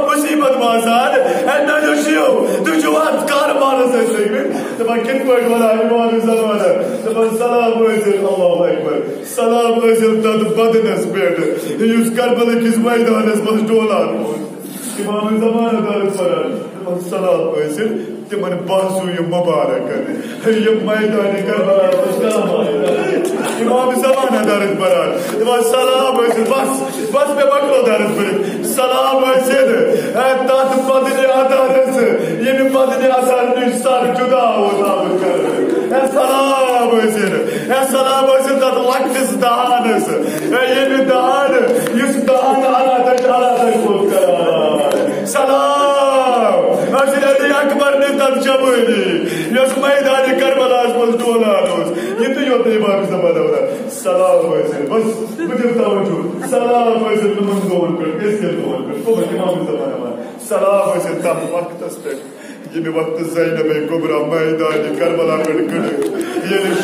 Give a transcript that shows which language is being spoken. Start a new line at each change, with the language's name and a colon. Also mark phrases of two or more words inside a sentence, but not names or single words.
Kashmiri: مصیبت باسان اے میانیو شیو تُہۍ چھوا کاربارس سۭتۍ لٔگمٕتۍ دپان کِتھ پٲٹھۍ ونان امام زمانہ دپان سلام ٲسِن
Arabic: اللہ اکبر
Kashmiri: سلام ٲسِن تتھ بدنس پٮ۪ٹھ یُس کربلا کِس میدانس منٛز ڈولان اوس امام زمانہ درد پران دپان سلام ٲسِن تمن بازوٗ مبارک یِم میدانہِ کربلا کام آیہِ امام زمانہ درد بران دپان سلام ٲسِن بس مےٚ مۄکلو درد پٔرِتھ سلام ٲسِن تتھ بدنہِ عدالس ییٚمہِ بدنہِ عدال نِش سر جُدا اوس آمُت کرنہٕ سلام ٲسِن تتھ لۄکٹِس دہانس ییٚمہِ دہان یُس دہان عدالت اوس کران سلام ٲسِن علی اکبر نہِ تتھ جوٲنی یۄس میدانہِ کربلاہس منٛز ڈولان اوس یِتُے یوت امام زمانہ ونان سلام ٲسِن بس بہٕ دِمہٕ توجہ سلام ٲسِن تِمن دۄہن پٮ۪ٹھ أزکٮ۪ن دۄہن پٮ۪ٹھ کۄمن امام زمانہ ونان سلام ٲسِن تتھ وقتس پٮ۪ٹھ ییٚمہِ وقتہٕ زینب کُبرا میدانہِ کربلا پٮ۪ٹھ کٔڑٕکھ ییٚلہِ